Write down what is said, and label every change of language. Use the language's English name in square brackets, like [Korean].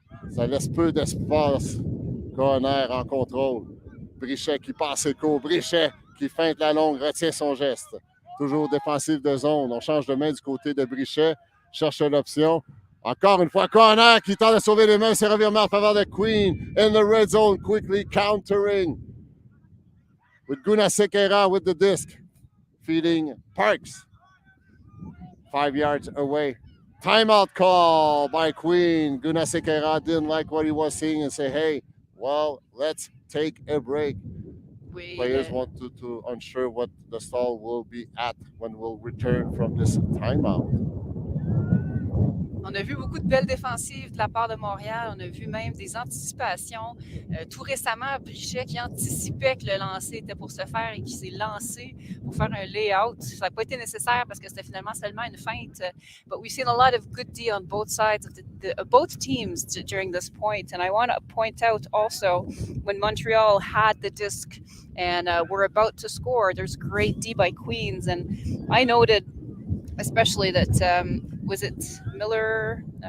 [French] Ça laisse peu d'espace. Corner en contrôle. Brichet qui passe ses cours. Brichet qui feinte la longue, retient son geste. Toujours défensif de zone. On change de main du côté de Brichet. Cherche l'option. Encore une fois, Corner qui tente de sauver les mains. C'est revirement en faveur de Queen. [English] In the red zone, quickly countering. With Gunasekera with the disc. Feeding Parks. 5 yards away. Timeout call by Queen. Gunasekera didn't like what he was seeing and say, hey, well, let's take a break. Players want to unsure what the stall will be at when we'll return from this timeout. [French] On a vu beaucoup de belles défensives de la part de Montréal. On a vu même des anticipations. Tout récemment, Brichet qui anticipait que le lancer était pour se faire et qui s'est lancé pour faire un layout. Ça n'a pas été nécessaire parce que c'était finalement seulement une feinte. [English] But we've seen a lot of good D on both sides of both teams during this point. And I want to point out also when Montreal had the disc and were about to score, there's great D by Queens. And I noted especially that was it Miller?